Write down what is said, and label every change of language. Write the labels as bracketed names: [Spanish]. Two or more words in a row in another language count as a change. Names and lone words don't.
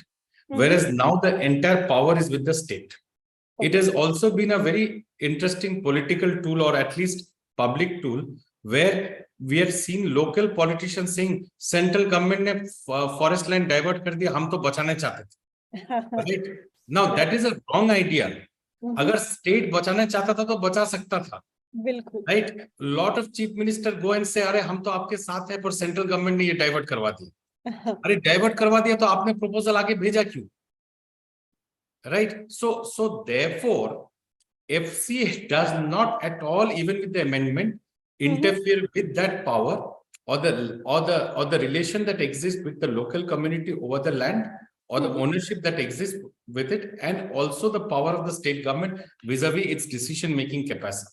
[English] Whereas now the entire power is with the state. It has also been a very interesting political tool, or at least public tool, where we have seen local politicians saying central government ne forest land divert [Hindi] कर दिया, हम तो बचाने चाहते थे. [English] Right? Now that is a wrong idea. [Hindi] अगर state बचाने चाहता था तो बचा सकता था. [English] Right? Lot of chief minister go and say, [Hindi] "अरे हम तो आपके साथ है, par [English] central government [Hindi] ने ये divert करवा दिया." अरे divert करवा दिया तो आपने proposal आगे भेजा क्यों? [English] Right? So therefore, FCA does not at all, even with the amendment, interfere with that power or the relation that exists with the local community over the land, or the ownership that exists with it, and also the power of the state government vis-a-vis its decision-making capacity.